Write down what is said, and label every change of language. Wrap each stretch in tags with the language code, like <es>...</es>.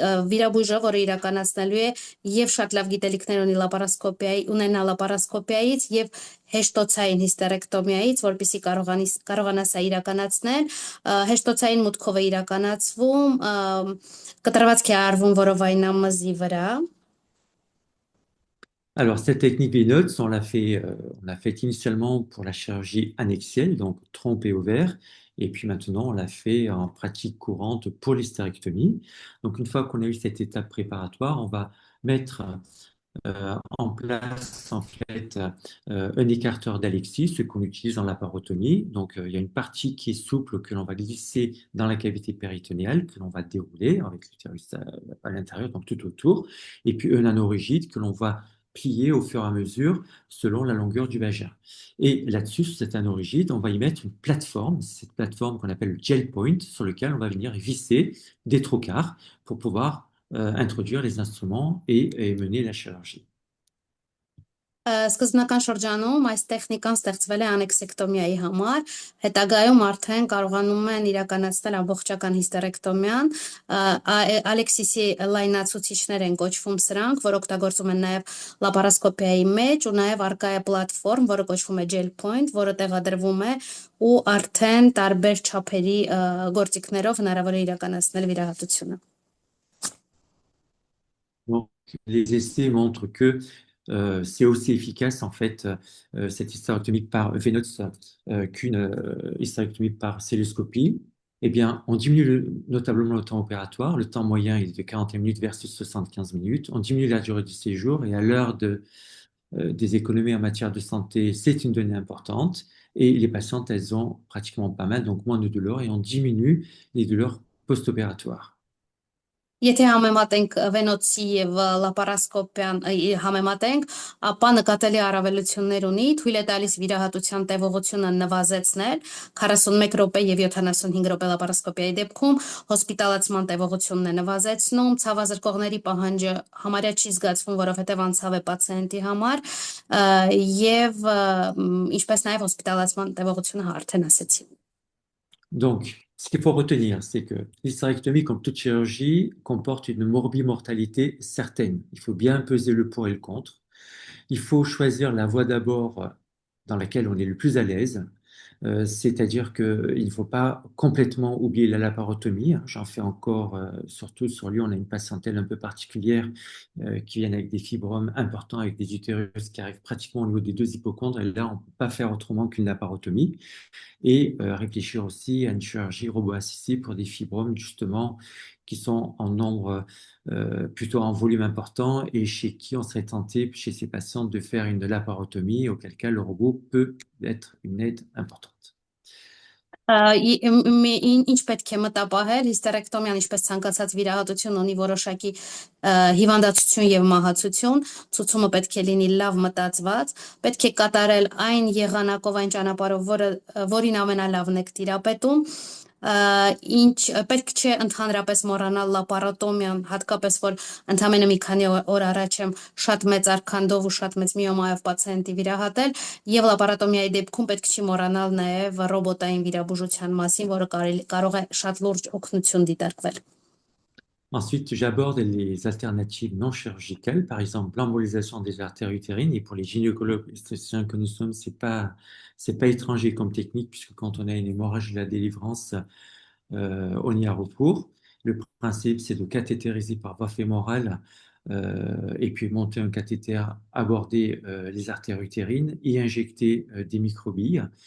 <hy>վիրաբույժը, որը իրականացնելու է եւ շատ լավ գիտելիքներ ունենա լապարասկոպիայից եւ հեշտոցային հիստերեկտոմիայից, որպեսզի կարողանա սա իրականացնել, հեշտոցային մուտքով է իրականացվում, կտրվածք է արվում որովայնամզի վրա.</hy> <fr>Alors, cette technique Venotes, on l'a fait initialement pour la chirurgie annexielle, donc trompe et ovaire, et puis maintenant on l'a fait en pratique courante pour l'hystérectomie. Donc, une fois qu'on a eu cette étape préparatoire, on va mettre en place en fait un écarteur d'Alexis, ce qu'on utilise dans la parotomie. Donc il y a une partie qui est souple que l'on va glisser dans la cavité péritonéale, que l'on va dérouler avec l'utérus à l'intérieur, donc tout autour, et puis un anneau rigide que l'on va plier au fur et à mesure selon la longueur du vagin. Et là-dessus, sur cet anneau rigide, on va y mettre une plateforme, cette plateforme qu'on appelle le gel point, sur lequel on va venir visser des trocars pour pouvoir introduire les instruments et mener la chirurgie.</fr> <hy>Սկզբնական շրջանում այս տեխնիկան ստեղծվել է անեքսեկտոմիայի համար, հետագայում արդեն կարողանում են իրականացնել ամբողջական հիստերեկտոմիան, Ալեքսիսի լայնացուցիչներ են կոչվում սրանք, որ օգտագործում են նաև լապարասկոպիայի մեջ ու նաև արկա է պլատֆորմ, որը կոչվում է gel point, որը տեղադրվում է ու արդեն տարբեր չափերի գործիքներով հնարավոր է իրականացնել վիրահատությունը.</hy> <fr>Donc, les essais montrent que c'est aussi efficace en fait cette hystérectomie par Venotes qu'une hystérectomie par celluloscopie. Eh bien, on diminue notablement le temps opératoire. Le temps moyen est de 41 minutes versus 75 minutes. On diminue la durée du séjour et à l'heure des économies en matière de santé, c'est une donnée importante. Et les patientes, elles ont pratiquement pas mal, donc moins de douleurs et on diminue les douleurs post-opératoire.</fr> <hy>Եթե համեմատենք վենոցի եւ լապարասկոպիան համեմատենք, ապա նկատելի առավելություններ ունի, թույլ է տալիս վիրահատության տևողությունը նվազեցնել 41 րոպե եւ 75 րոպե լապարասկոպիայի դեպքում, հոսպիտալացման տևողությունն է նվազեցնում, ցավազրկողների պահանջը համարյա չի զգացվում, որովհետեւ անցավ է պացիենտի համար, եւ ինչպես նաեւ հոսպիտալացման տևողությունը արդեն ասեցի։</hy> <fr>Donc, ce qu'il faut retenir, c'est que l'hystérectomie, comme toute chirurgie, comporte une morbimortalité certaine. Il faut bien peser le pour et le contre. Il faut choisir la voie d'abord dans laquelle on est le plus à l'aise, c'est-à-dire qu'il ne faut pas complètement oublier la laparotomie. J'en fais encore, surtout sur Lyon, on a une patientèle un peu particulière qui viennent avec des fibromes importants, avec des utérus qui arrivent pratiquement au niveau des deux hypochondres, et là, on ne peut pas faire autrement qu'une laparotomie. Et réfléchir aussi à une chirurgie roboassistée pour des fibromes justement qui sont en nombre plutôt en volume important et chez qui on serait tenté, chez ces patients, de faire une laparotomie, auquel cas le robot peut être une aide importante.</fr> <hy>Ինչ պետք է մտապահել, հիստերեկտոմիան ինչպես ցանկացած վիրահատություն ունի որոշակի հիվանդացություն եւ մահացություն, ցուցումը պետք է լինի լավ մտածված, պետք է կատարել այն եղանակով, այն ճանապարհով, որին ամենալավն եք տիրապետում, ինչ պետք չէ ընդհանրապես մոռանալ լապարոտոմիան, հատկապես որ ընդամենը մի քանի օր առաջ եմ շատ մեծ արքանդով ու շատ մեծ միոմայով պացիենտի վիրահատել եւ լապարոտոմիայի դեպքում պետք չի մոռանալ նաեւ ռոբոտային վիրաբուժության մասին, որը կարող է շատ լուրջ օգնություն դիտարկվել։</hy> <fr>Ensuite, j'aborde les alternatives non chirurgicales, par exemple l'embolisation des artères utérines. Et pour les gynécologues obstétriciens que nous sommes, c'est pas étranger comme technique, puisque quand on a une hémorragie de la délivrance, on y a recours. Le principe, c'est de cathétériser par voie fémorale et puis monter un cathéter, aborder les artères utérines et injecter des microbilles.</fr>